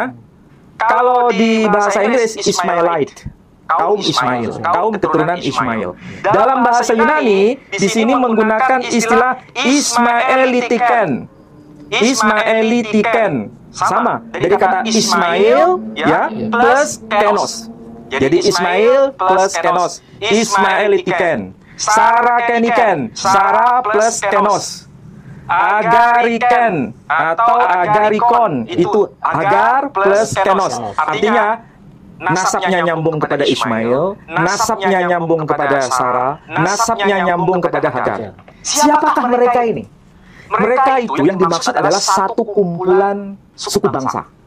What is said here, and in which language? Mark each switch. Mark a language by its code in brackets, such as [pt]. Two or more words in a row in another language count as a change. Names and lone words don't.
[id] Kalau di bahasa Inggris Ismailite, kaum Ismail, kaum keturunan Ismail. Dalam bahasa Yunani di sini menggunakan istilah Ismaelitiken. Ismaelitiken sama dari kata Ismail ya plus kenos. Jadi Ismail plus kenos, Ismaelitiken. Sarakeniken, Sara plus kenos. Agariken atau agarikon itu Hagar plus kenos. Artinya nasabnya nyambung kepada Ismail, nasabnya nyambung kepada Sarah, nasabnya nyambung kepada Hagar. Siapakah mereka ini? Mereka itu yang dimaksud adalah satu kumpulan suku bangsa.